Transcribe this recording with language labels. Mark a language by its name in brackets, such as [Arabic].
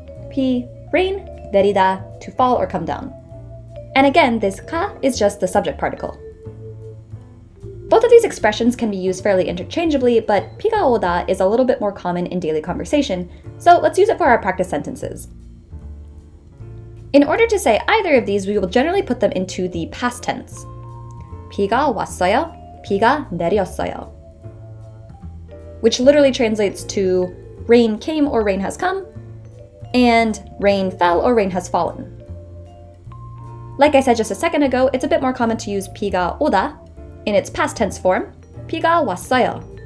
[English] 비, rain, 내리다, to fall or come down. And again, this 가 is just the subject particle. Both of these expressions can be used fairly interchangeably, but [Korean] 비가 오다 [English] is a little bit more common in daily conversation, so let's use it for our practice sentences. In order to say either of these, we will generally put them into the past tense. [Korean] 비가 왔어요, 비가 내렸어요. [English] Which literally translates to rain came or rain has come, and rain fell or rain has fallen. Like I said just a second ago, it's a bit more common to use [Korean] 비가 오다 [English] in its past tense form, [Korean] 비가 왔어요.